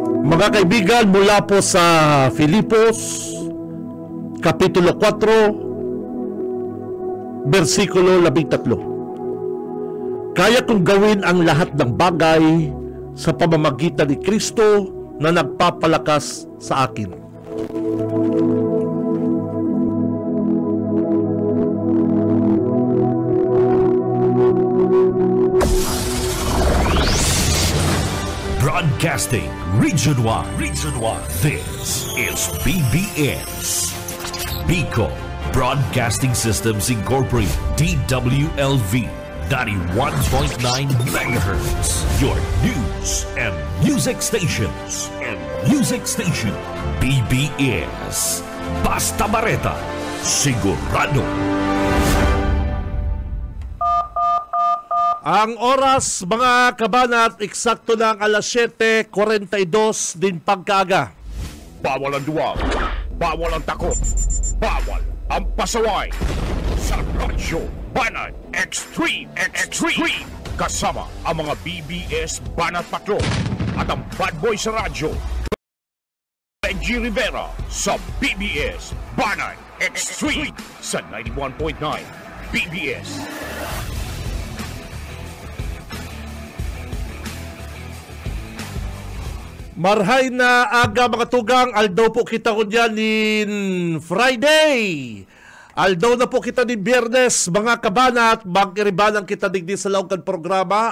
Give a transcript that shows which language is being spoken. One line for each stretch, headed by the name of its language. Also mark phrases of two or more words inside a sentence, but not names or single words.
Filipino: Mga kaibigan, mula po sa Filipos, Kapitulo 4, versikulo 13. Kaya kong gawin ang lahat ng bagay sa pamamagitan ni Kristo na nagpapalakas sa akin.
English: Broadcasting Region 1. This is BBS. Bicol Broadcasting Systems Incorporated. DWLV 91.9 MHz. Your news and music stations. BBS. Basta Bareta.
Filipino: Sigurado. Ang oras, mga kabanat, eksakto ng alas 7:42 din pagkaaga. Bawal ang duwag, bawal ang takot, bawal ang pasaway. Sa Radyo Banat Extreme. Kasama ang mga BBS Banat Patrol at ang Bad Boy sa radyo. Benji Rivera sa BBS Banat Extreme sa 91.9 BBS.
Bikol: Marhay na aga mga tugang, aldaw po kita ko dyan in Friday. Aldaw na po kita ni Biyernes, mga kabanat, mag-iribanang kita digdi sa laongkan programa.